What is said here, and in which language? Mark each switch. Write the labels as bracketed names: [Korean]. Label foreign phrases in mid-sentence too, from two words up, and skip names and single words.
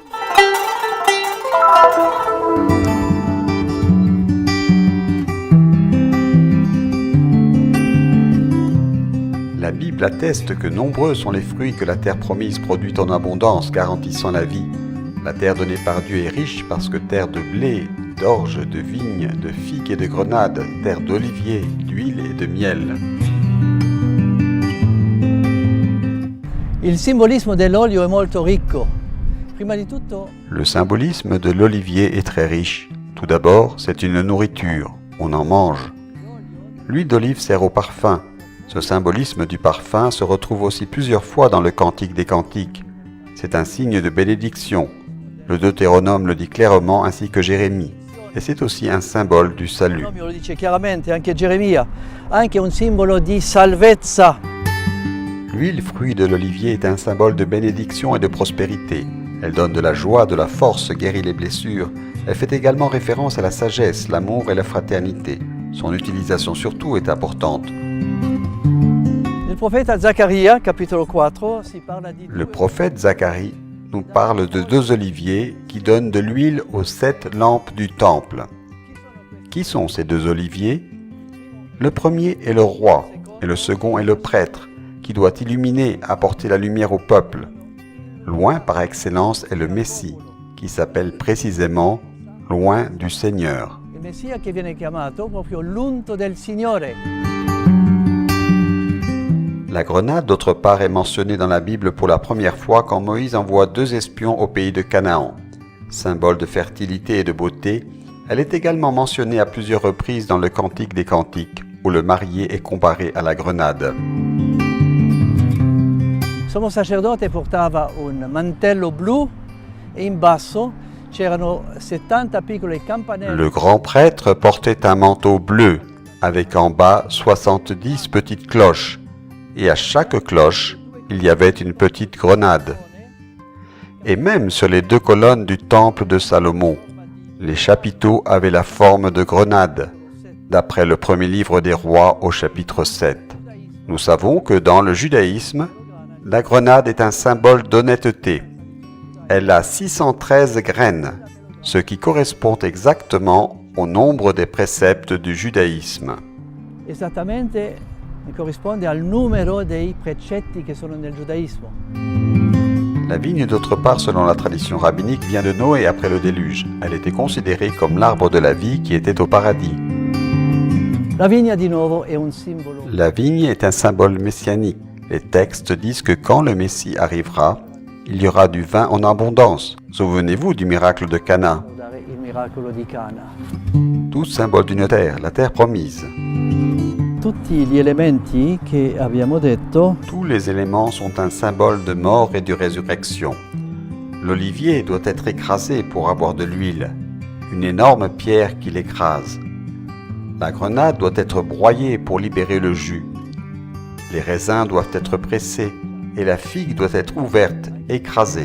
[French] La Bible atteste que nombreux sont les fruits que la terre promise produit en abondance, garantissant la vie. La terre donnée par Dieu est riche parce que terre de blé, d'orge, de vigne, de figues et de grenades, terre d'olivier, d'huile et de miel. [Italian] Il simbolismo dell'olio è molto ricco. Prima di tutto, [French] Le symbolisme de l'olivier est très riche. Tout d'abord, c'est une nourriture, on en mange. L'huile d'olive sert au parfum. Ce symbolisme du parfum se retrouve aussi plusieurs fois dans le Cantique des Cantiques. C'est un signe de bénédiction. Le Deutéronome le dit clairement ainsi que Jérémie. Et c'est aussi un symbole du salut. [Italian] lo dice chiaramente anche Geremia, anche un simbolo di salvezza. [French] L'huile fruit de l'olivier est un symbole de bénédiction et de prospérité. Elle donne de la joie, de la force, guérit les blessures. Elle fait également référence à la sagesse, l'amour et la fraternité. Son utilisation surtout est importante. [Italian] Nel profeta Zaccaria, capitolo 4, si parla di [French] Le prophète Zacharie nous parle de 2 oliviers qui donnent de l'huile aux 7 lampes du temple. Qui sont ces 2 oliviers? Le premier est le roi et le second est le prêtre qui doit illuminer, apporter la lumière au peuple. Loin par excellence est le Messie qui s'appelle précisément loin du Seigneur. [Italian] il Messia che viene chiamato proprio l'unto del Signore. [French] La grenade, d'autre part, est mentionnée dans la Bible pour la première fois quand Moïse envoie 2 espions au pays de Canaan. Symbole de fertilité et de beauté, elle est également mentionnée à plusieurs reprises dans le Cantique des Cantiques, où le marié est comparé à la grenade. [Italian] Il sommo sacerdote portava un mantello blu e in basso c'erano 70 piccole campanelle. [French] Le grand prêtre portait un manteau bleu, avec en bas 70 petites cloches, et à chaque cloche, il y avait une petite grenade. Et même sur les 2 colonnes du temple de Salomon, les chapiteaux avaient la forme de grenades, d'après le premier livre des rois au chapitre 7. Nous savons que dans le judaïsme, la grenade est un symbole d'honnêteté. Elle a 613 graines, ce qui correspond exactement au nombre des préceptes du judaïsme. [Italian] Esattamente corrisponde al numero dei precetti che sono nel giudaismo. [French] La vigne, d'autre part, selon la tradition rabbinique, vient de Noé après le déluge. Elle était considérée comme l'arbre de la vie qui était au paradis. [Italian] La vigna di nuovo è un simbolo. [French] La vigne est un symbole messianique. Les textes disent que quand le Messie arrivera, il y aura du vin en abondance. Souvenez-vous du miracle de Cana. [Italian] Il miracolo di Cana. [French] Tout symbole d'une terre, la terre promise. [Italian] Tutti gli elementi che abbiamo detto [French] Tous les éléments sont un symbole de mort et de résurrection. L'olivier doit être écrasé pour avoir de l'huile, une énorme pierre qui l'écrase. La grenade doit être broyée pour libérer le jus. Les raisins doivent être pressés et la figue doit être ouverte, écrasée.